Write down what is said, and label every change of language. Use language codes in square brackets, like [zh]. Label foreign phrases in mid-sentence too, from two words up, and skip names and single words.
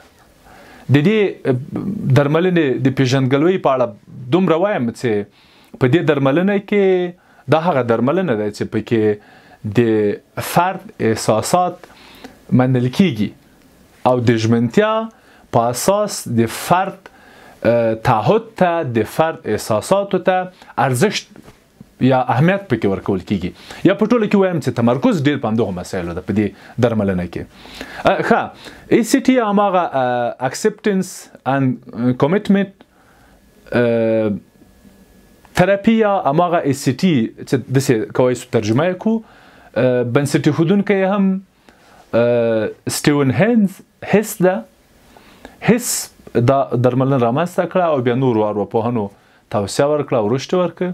[ps] د دې درملنې د پیژندګلوۍ په اړه دومره وایم چې په دې درملنه کې دا هغه درملنه ده چې پکې د فرد احساسات منل کیږي او د ژمنتیا په اساس د فرد تعهد ته، د فرد احساساتو ته ارزښت یا اهمیت پکې ورکول کیږي. یا په ټوله کې وایم چې تمرکز ډیر په همدغو مسایلو ده په دې درملنه کې. ښه ACT هماغه [en] acceptance and commitment [ps] تراپي یا هماغه ACT چې داسې کولی شو ترجمه یې کړو، بنسټ ایښودونکی هم سټیون هیس ده. هیس دا درملنه رامنځته کړه او بیا نورو ارواپوهانو توصیه ورکړه او رشد ورکړه.